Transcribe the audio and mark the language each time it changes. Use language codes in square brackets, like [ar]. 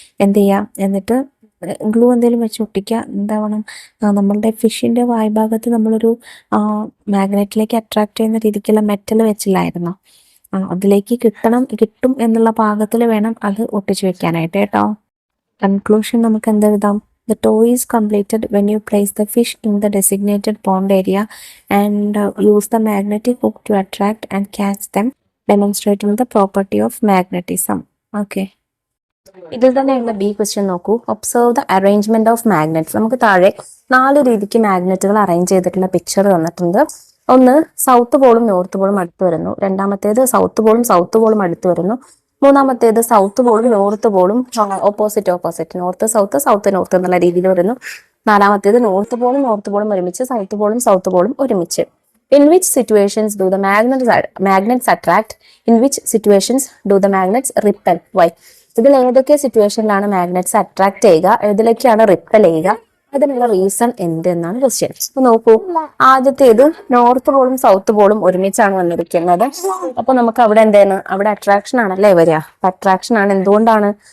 [ml] എന്ത് ചെയ്യുക, എന്നിട്ട് ഗ്ലൂ എന്തെങ്കിലും വെച്ച് ഒട്ടിക്കുക. എന്താവണം, നമ്മളുടെ ഫിഷിന്റെ വായ്ഭാഗത്ത് നമ്മളൊരു മാഗ്നറ്റിലേക്ക് അട്രാക്ട് ചെയ്യുന്ന രീതിക്കുള്ള മെറ്റൽ വെച്ചില്ലായിരുന്നോ, അതിലേക്ക് കിട്ടും എന്നുള്ള പാകത്തിൽ വേണം അത് ഒട്ടിച്ചു വെക്കാനായിട്ട് കേട്ടോ. കൺക്ലൂഷൻ നമുക്ക് എന്തെഴുതാം? [en] The toy is completed when you place the fish in the designated pond area and use the magnetic hook to attract and catch them, demonstrating the property of magnetism. Okay. [ml] ഇതിൽ തന്നെയുള്ള B question നോക്കൂ. [en] Observe the arrangement of magnets. [ml] നമുക്ക് താഴെ 4 രീതിക്ക് മാഗ്നറ്റുകൾ arrange ചെയ്തിട്ടുള്ള picture തന്നിട്ടുണ്ട്. ഒന്ന്, south പോളും north പോളും അടുത്ത് വരുന്നു. രണ്ടാമത്തേത് സൗത്ത് പോളും അടുത്ത് വരുന്നു. മൂന്നാമത്തേത് south പോളും north പോളും opposite, north south എന്നുള്ള രീതിയിൽ വരുന്നു. നാലാമത്തേത് നോർത്ത് പോളും ഒരുമിച്ച്, സൗത്ത് പോളും ഒരുമിച്ച്. [en] In which situations do the magnets attract? In which situations do the magnets repel? Why? [ml] ഇതിൽ ഏതൊക്കെ സിറ്റുവേഷനിലാണ് മാഗ്നറ്റ്സ് അട്രാക്ട് ചെയ്യുക, ഏതിലേക്കാണ് റിപ്പൽ ചെയ്യുക, അതിനുള്ള റീസൺ എന്ത് എന്നാണ് ക്വസ്റ്റ്യൻ. അപ്പൊ നോക്കൂ, ആദ്യത്തേത് നോർത്ത് പോളും സൗത്ത് പോളും ഒരുമിച്ചാണ് വന്നിരിക്കുന്നത്. അപ്പൊ നമുക്ക് അവിടെ എന്താണ്, അവിടെ അട്രാക്ഷൻ ആണല്ലേ വരിക. അട്രാക്ഷൻ ആണ്, എന്തുകൊണ്ടാണ്?